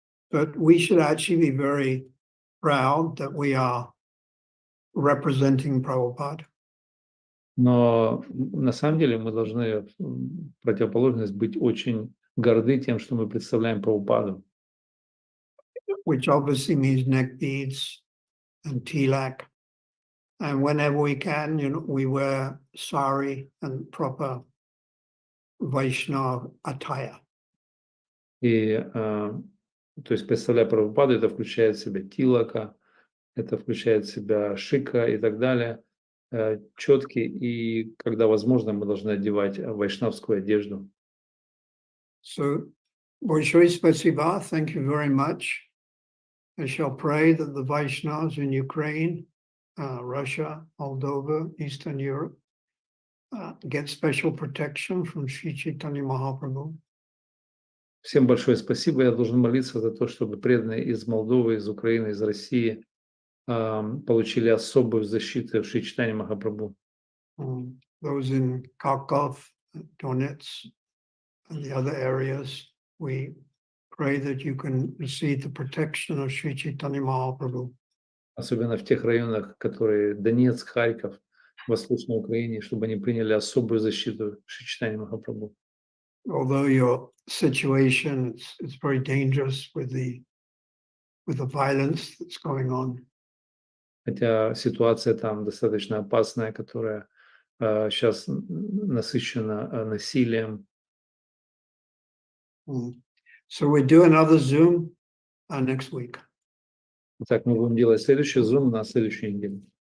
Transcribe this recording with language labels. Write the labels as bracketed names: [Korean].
[English] But we should actually be very proud that we are representing Prabhupada. [Russian] Но на самом деле мы должны в противоположность быть очень горды тем, что мы представляем Прабхупаду. [English] Which obviously means neck beads and tilak. And whenever we can, we wear sari and proper Vaishnava attire. [Russian] И, то есть, представляя Прабхупаду, это включает в себя тилака, это включает в себя шика и так далее, четки, и когда возможно, мы должны одевать вайшнавскую одежду. [English] So, [Russian] Большое спасибо, [English] thank you very much. I shall pray that the Vaishnavas in Ukraine, Russia, Moldova, Eastern Europe, get special protection from Sri Chaitanya Mahaprabhu. [Russian] Всем большое спасибо. Я должен молиться за то, чтобы преданные из Молдовы, из Украины, из России получили особую защиту в Шри Чайтанье Махапрабху. [English] Those in Kharkov, Donetsk, and the other areas, we pray that you can receive the protection of Sri Chaitanya Mahaprabhu. [Russian] Особенно в тех районах, которые Донецк, Харьков, Восточной Украине, чтобы они приняли особую защиту Шри Чайтанье Махапрабху. [English] Although your situation it's very dangerous with the violence that's going on. [Russian] Хотя ситуация там достаточно опасная, которая сейчас насыщена насилием. [English] So we do another Zoom next week. [Russian] Так, мы будем делать следующий Zoom на следующей неделе.